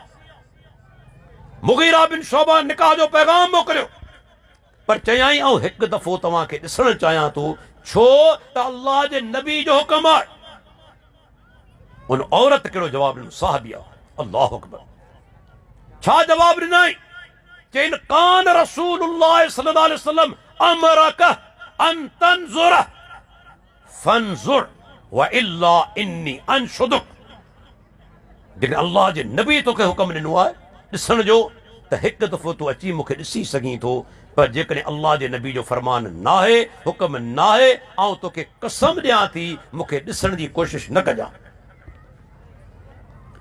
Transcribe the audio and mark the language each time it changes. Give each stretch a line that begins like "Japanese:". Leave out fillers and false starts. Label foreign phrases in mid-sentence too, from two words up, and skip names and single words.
Sindhi: मुगीरा बिन शोबा निकाह जो पैगाम मोकिलियो, पर चयाई आउं हिकु दफ़ो तव्हांखे ॾिसणु चाहियां थो। छो त अल्लाह जे नबी जो हुकम आहे। उन औरत कहिड़ो जवाबु ॾिनो? साहबिया,
Arabic: الله أكبر.
Sindhi: छा जवाबु ॾिनई? चईन,
Arabic: كان رسول الله صلى الله عليه وسلم أمرك أن تنظر فانظر وإلا فإني أنشدك.
Sindhi: जेकॾहिं अल्लाह जे नबी तोखे हुकम ॾिनो आहे ॾिसण जो, त हिकु दफ़ो तूं अची मूंखे ॾिसी सघीं थो, पर जेकॾहिं अल्लाह जे नबी जो फरमान नाहे, हुकम नाहे, आउं तोखे कसम ॾियां थी मूंखे ॾिसण जी कोशिशि न कजां।